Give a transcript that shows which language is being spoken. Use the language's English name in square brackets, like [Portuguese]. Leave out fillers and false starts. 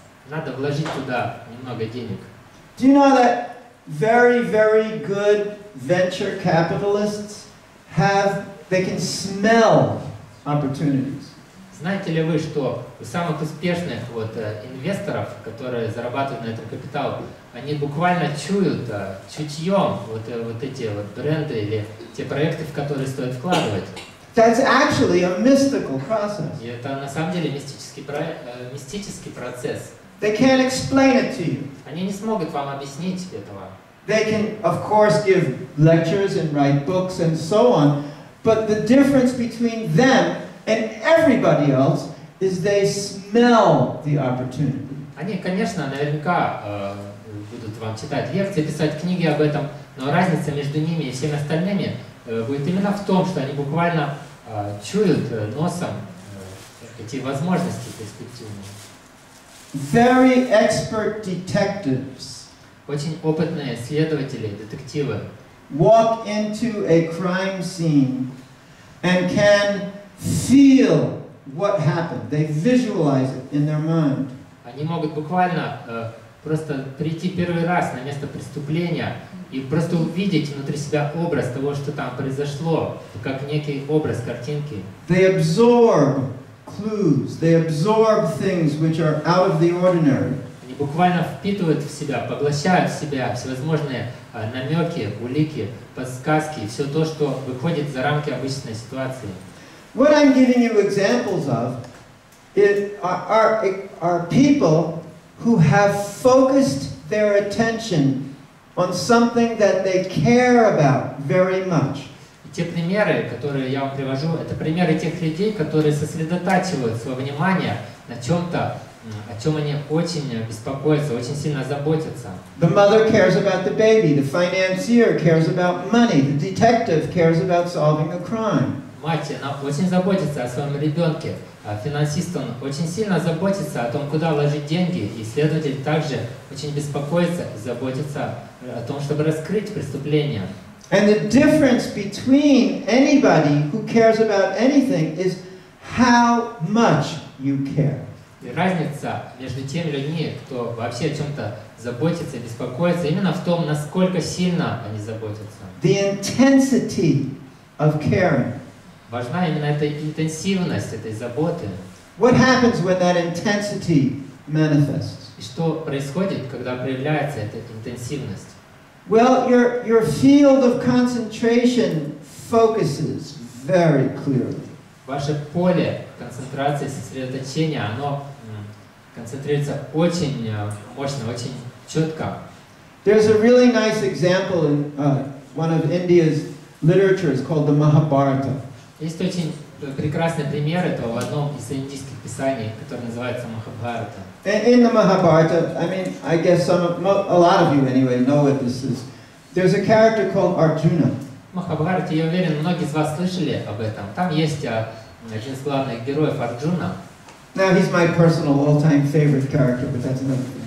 [Russian] Надо вложить туда немного денег. [English] Do you know that very, very good venture capitalists they can smell opportunities? [Russian] Знаете ли вы, что у самых успешных инвесторов, которые зарабатывают на этом капитал, они буквально чуют чутьем эти бренды или те проекты, в которые стоит вкладывать? [English] That's actually a mystical process. [Russian] И это на самом деле мистический процесс. [English] They can't explain it to you. [Russian] Они не смогут вам объяснить этого. [English] They can, of course, give lectures and write books and so on, but the difference between them and everybody else is they smell the opportunity. [Russian] Они, конечно, наверняка будут вам читать лекции, писать книги об этом, но разница между ними и всеми остальными будет именно в том, что они буквально чуют носом эти возможности перспективные. [English] Very expert detectives [Russian] Очень опытные следователи, детективы [English] walk into a crime scene and can feel what happened. They visualize it in their mind. [Russian] Они могут буквально просто прийти первый раз на место преступления и просто увидеть внутри себя образ того, что там произошло, как некий образ картинки. [English] They absorb clues. They absorb things which are out of the ordinary. [Russian] Они буквально впитывают в себя, поглощают в себя всевозможные намеки, улики, подсказки, все то, что выходит за рамки обычной ситуации. [English] What I'm giving you examples of are people who have focused their attention on something that they care about very much. [Russian] И те примеры, которые я вам привожу, это примеры тех людей, которые сосредотачивают свое внимание на чем-то, о чем они очень беспокоятся, очень сильно заботятся. [English] The mother cares about the baby, the financier cares about money, the detective cares about solving a crime. [Russian] Мать, она очень заботится о своем ребенке, а финансист, он очень сильно заботится о том, куда вложить деньги, и следователь также очень беспокоится и заботится о том, чтобы раскрыть преступление. [English] And the difference between anybody who cares about anything is how much you care. [Russian] И разница между теми людьми, кто вообще о чем-то заботится и беспокоится, именно в том, насколько сильно они заботятся. [English] The intensity of caring. [Russian] Важна именно эта интенсивность этой заботы. [English] What happens when that intensity manifests? [Russian] И что происходит, когда проявляется эта интенсивность? [English] Well, your field of concentration focuses very clearly. [Russian] Ваше поле концентрации, сосредоточения, оно концентрируется очень мощно, очень четко. [English] There's a really nice example in one of India's literatures called the Mahabharata. [Russian] Есть очень прекрасный пример этого в одном из индийских писаний, которое называется Махабхарата. [English] In the Mahabharata, I mean, I guess a lot of you anyway know what this is. There's a character called Arjuna. [Russian] В Махабхарате, я уверен, многие из вас слышали об этом. Там есть один из главных героев Арджуна. [English] Now he's my personal all-time favorite character, but that's another thing.